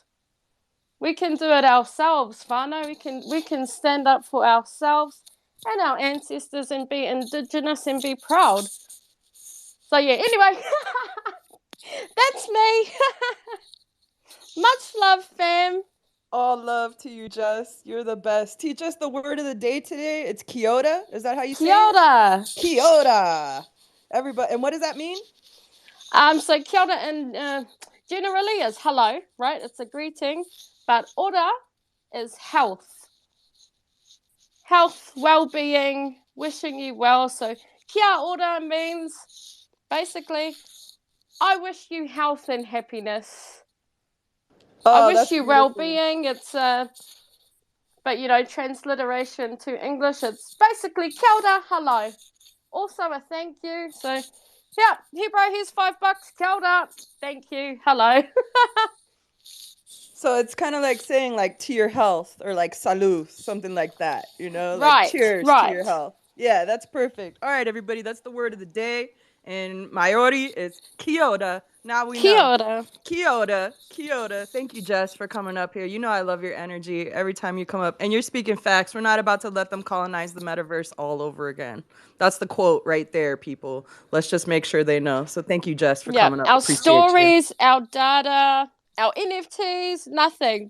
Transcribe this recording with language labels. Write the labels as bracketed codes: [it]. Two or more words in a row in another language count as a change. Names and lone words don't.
[en] We can do it ourselves, whānau. We can stand up for ourselves and our ancestors and be Indigenous and be proud. So yeah, anyway, that's me. Much love, fam. All love to you, Jess. You're the best. Teach us the word of the day today. It's [mi] kia ora. [en] Is that how you say [mi] Kia ora. it? Kia ora. [en] Everybody, and what does that mean? So [mi] kia ora [en] in generally is hello, right? It's a greeting, but ora is health, well-being, wishing you well. So [mi] kia ora [en] means basically, I wish you health and happiness. I wish you well-being. It's but you know, transliteration to English, it's basically [mi] kia ora, [en] hello. Also a thank you. So yeah, here bro, here's $5. [mi] Kia ora, [en] thank you, hello. So it's kind of like saying like to your health, or like salud, something like that, you know, like Right, cheers to right. your health. Yeah, that's perfect. All right, everybody, that's the word of the day. In Maori, it's [mi] kia ora. [en] Now we Kia know. ora. [mi] Kia ora. Kia ora. [en] Thank you, Jess, for coming up here. You know I love your energy every time you come up. And you're speaking facts. We're not about to let them colonize the metaverse all over again. That's the quote right there, people. Let's just make sure they know. So thank you, Jess, for Yeah, coming up. our Appreciate you. stories, our data, our NFTs, nothing.